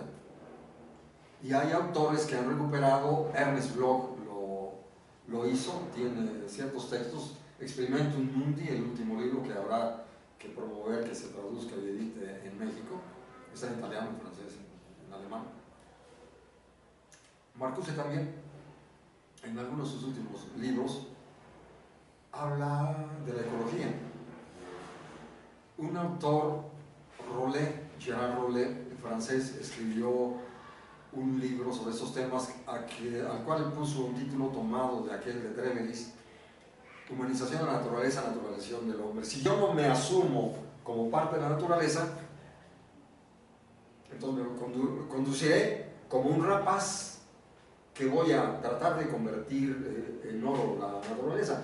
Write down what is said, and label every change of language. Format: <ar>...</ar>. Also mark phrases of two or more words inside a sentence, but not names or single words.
<es>Y hay autores que han recuperado, Ernest Bloch lo hizo, tiene ciertos textos, Experimentum Mundi, el último libro que habrá que promover, que se traduzca y edite en México, está en italiano, en francés, en alemán. Marcuse también, en algunos de sus últimos libros, habla de la ecología. Un autor, Gérard Rollet, francés, escribió un libro sobre estos temas al cual puso un título tomado de aquel de Treveris, Humanización de la naturaleza, naturalización del hombre. Si yo no me asumo como parte de la naturaleza, entonces me conduciré como un rapaz que voy a tratar de convertir en oro la naturaleza.</es>